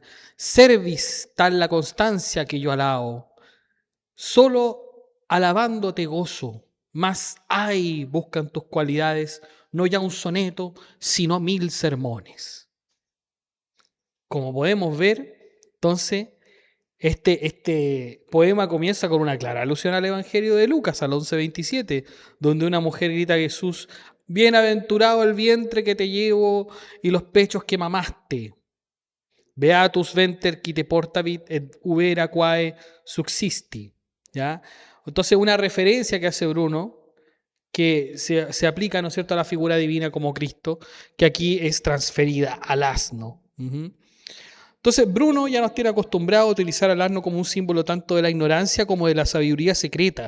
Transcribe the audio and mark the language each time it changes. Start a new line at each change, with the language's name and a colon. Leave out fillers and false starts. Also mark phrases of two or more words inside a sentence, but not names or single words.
Spanish: Cervis tal la constancia que yo alabo, solo alabándote gozo, mas ay, buscan tus cualidades, no ya un soneto, sino 1000 sermones. Como podemos ver, entonces, este poema comienza con una clara alusión al Evangelio de Lucas, al 11:27, donde una mujer grita a Jesús: bienaventurado el vientre que te llevo y los pechos que mamaste.
Latin: Beatus venter qui te portavit et ubera quae subsisti.
Spanish: ¿Ya? Entonces, una referencia que hace Bruno, que se aplica, ¿no es cierto?, a la figura divina como Cristo, que aquí es transferida al asno. Entonces, Bruno ya nos tiene acostumbrado a utilizar al asno como un símbolo tanto de la ignorancia como de la sabiduría secreta.